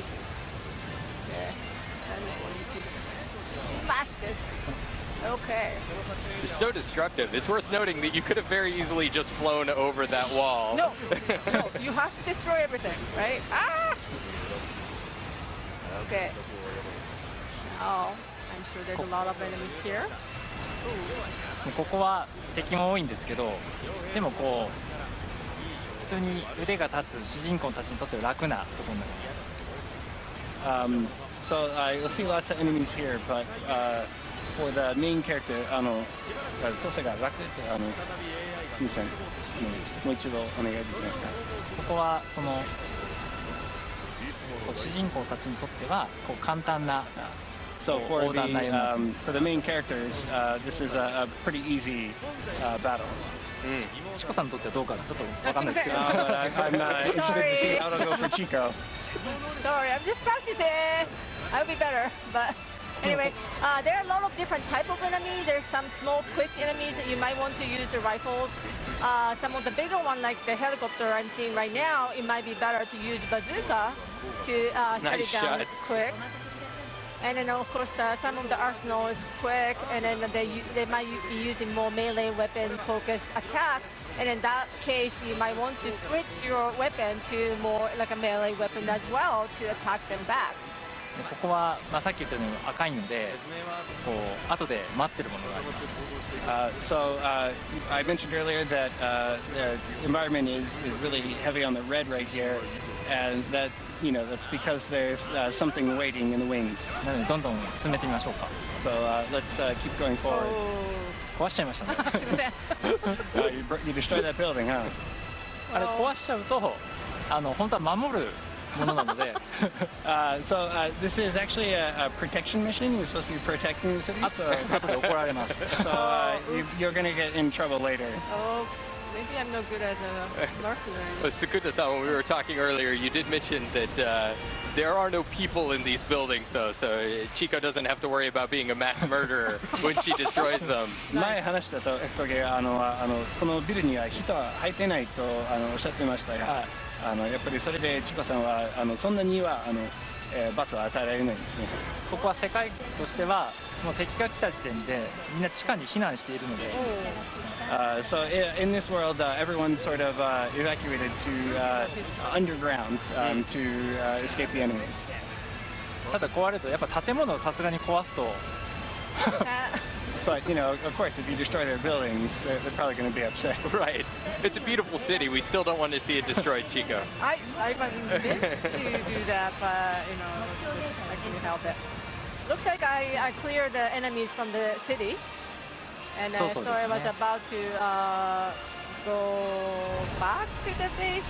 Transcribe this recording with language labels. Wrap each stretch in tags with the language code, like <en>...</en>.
<en>Yeah. And you can smash this. Okay. It's so destructive. It's worth noting that you could have very easily just flown over that wall. No, no, you have to destroy everything, right? Ah! Okay. Oh, I'm sure there's a lot of enemies here.</en> <ja>ここは敵も多いんですけど、でもこう普通に腕が立つ主人公たちにとっては楽なところになります。</ja> <en>So you'll see lots of enemies here, but for the main character,</en> <ja>操作が楽って皆さんもう一度お願いできますか。ここはその主人公たちにとってはこう簡単な。</ja> <en>So for the main characters, this is a pretty easy battle.</en> <ja>チコさんにとってはどうかちょっとわかんないですけど。</ja> <en>I'm interested to see how to go for Chico. Sorry, I'm just practicing. I'll be better, but anyway, there are a lot of different type of enemies. There's some small, quick enemies that you might want to use the rifles. Some of the bigger one, like the helicopter I'm seeing right now, it might be better to use bazooka to shut it down quick. And then of course some of the arsenal is quick, and then they might be using more melee weapon focused attack. And in that case, you might want to switch your weapon to more like a melee weapon as well to attack them back.</en> <ja>ここは、まあ、さっき言ったように赤いのでこう後で待ってるものがあります。</ja> <en>I mentioned earlier that the environment is really heavy on the red right here, and that that's because there's something waiting in the wings.</en> <ja>なのでどんどん進めてみましょうか。</ja> <en>So let's keep going forward.</en> <ja>壊しちゃいましたね。すみません。</ja> <en>You destroyed that building, huh?</en> <ja>あれ壊しちゃうと本当は守るものなので。</ja> <en>This is actually a protection mission. You're supposed to be protecting the city. So</en> <ja>後で怒られます。</ja> <en>you're going to get in trouble later. Oops. Maybe I'm no good as a mercenary. Sukuna-san, when we were talking earlier, you did mention that there are no people in these buildings, though, so Chico doesn't have to worry about being a mass murderer when she destroys them.</en> <ja>前話したとこのビルには人は入ってないとおっしゃってましたが、やっぱりそれでチコさんはそんなには罰を与えられないんですね。ここは世界としてはもう敵が来た時点でみんな地下に避難しているので。</ja> <en>So in this world, everyone's sort of evacuated to underground to escape the enemies.</en> <ja>ただ壊れるとやっぱ建物をさすがに壊すと。</ja> <en>But of course, if you destroy their buildings, they're probably going to be upset. Right. It's a beautiful city. We still don't want to see it destroyed, Chico. I meant to do that, but I couldn't help it. Looks like I cleared the enemies from the city, and I thought I was about to go back to the base.</en>